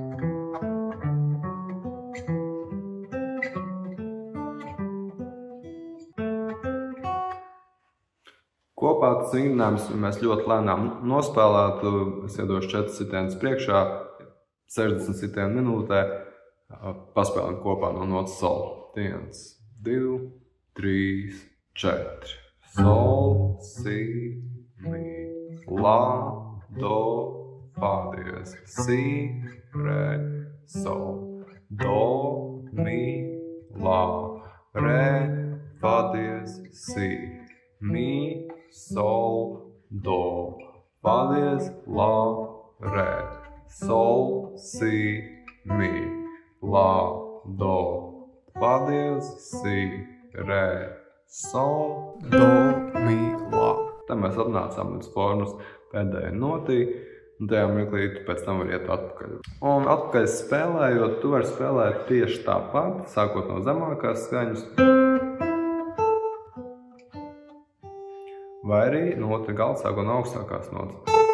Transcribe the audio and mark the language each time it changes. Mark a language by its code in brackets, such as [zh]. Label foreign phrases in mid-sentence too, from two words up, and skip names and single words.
[lv] Kopā tas vingrinājums mēs ļoti lēnām nospēlētu. Es iedošu 4 sitienus priekšā, 60 sitienu minūtē. Paspēlējam kopā no notas sol. 1, 2, 3, 4. Sol, si, mi, la, do, fā diez, si, re, sol. Do, mi, la, re, fā diez, si, mi, sol, do, fā diez, la, re, sol, si, mi, la, do, fā diez, si, re, sol, do, mi, la. Tad mēs atnācām līdz formas pēdējai notī, un tajā mirklī tu pēc tam var iet atpakaļ. Un atpakaļ spēlējot, tu vari spēlēt tieši tāpat, sākot no zemākās skaņas, vai arī no otra gala sākot no augstākās notas.